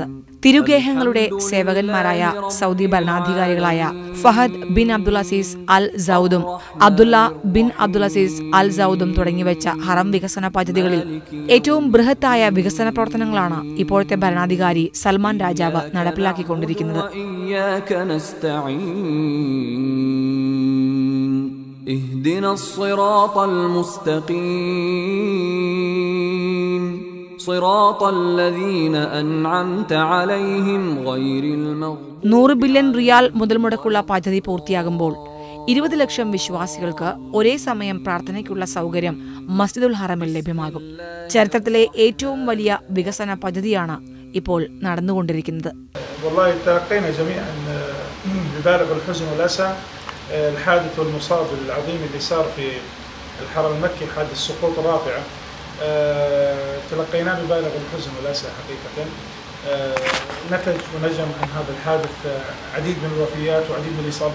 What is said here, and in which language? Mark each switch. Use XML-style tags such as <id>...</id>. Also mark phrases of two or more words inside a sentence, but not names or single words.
<ml>തിരുഗേഹങ്ങളുടെ സേവകന്മാരായ സൗദി ഭരണാധികാരികളായ ഫഹദ് ബിൻ അബ്ദുൽ-അസീസ് അൽ സൗദും അബ്ദുള്ള ബിൻ അബ്ദുൽ-അസീസ് അൽ സൗദും തുടങ്ങിവെച്ച ഹറം വികസന പദ്ധതികളിൽ ഏറ്റവും ബൃഹത്തായ വികസന പ്രവർത്തനങ്ങളാണ് ഇപ്പോഴത്തെ ഭരണാധികാരി സൽമാൻ രാജാവ് നടപ്പിലാക്കിക്കൊണ്ടിരിക്കുന്നത്.</ml> <ar>اهدنا الصراط المستقيم صراط الذين أنعمت عليهم غير المغضوب.</ar> <ml>100 ബില്യൺ റിയാൽ മുതൽ മുടക്കുള്ള പദ്ധതി പൂർത്തിയാകുമ്പോൾ 20 ലക്ഷം വിശ്വാസികൾക്ക് ഒരേ സമയം പ്രാർത്ഥനയ്ക്കുള്ള സൗകര്യം മസ്ജിദുൽ ഹറമിൽ ലഭ്യമാകും. ചരിത്രത്തിലെ ഏറ്റവും വലിയ വികസന പദ്ധതിയാണ് ഇപ്പോൾ നടന്നുകൊണ്ടിരിക്കുന്നത്.</ml> <ar>الحادث والمصاب العظيم اللي صار في الحرم المكي، حادث سقوط رافعة، تلقيناه ببالغ الحزن والأسى حقيقة. نتج ونجم عن هذا الحادث عديد من الوفيات وعديد من الإصابات.</ar>